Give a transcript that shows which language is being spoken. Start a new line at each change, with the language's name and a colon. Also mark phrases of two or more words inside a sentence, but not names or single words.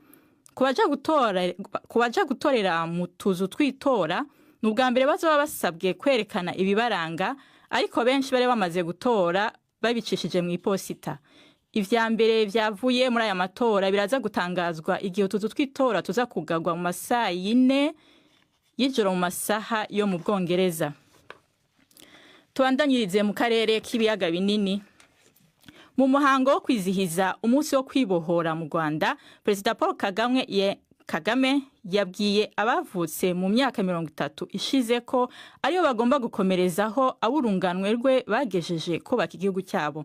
Rundi: Kubaja gutorera mu tuzu twitora n'ubwa mbere bazoba basabwe kwerekana ibibaranga, ariko benshi bare bamaze gutora babicishije mu iposita. Ivya mbere vyavuye muri aya matora biraza gutangazwa igihe utuzu twitora tuza kugagwa mu masaha 4 y'ijoro mu masaha yo mu Bwongereza. Tubandanyirize mu karere k'ibiyaga binini.
Kinyarwanda: Mu muhango wo kwizihiza umunsi wo kwibohora mu Rwanda, Perezida Paul Kagame yabwiye abavutse mu myaka 30 ishize ko ariyo bagomba gukomerezaho aburunganwe rwe bagejeje kubaka igihugu cyabo.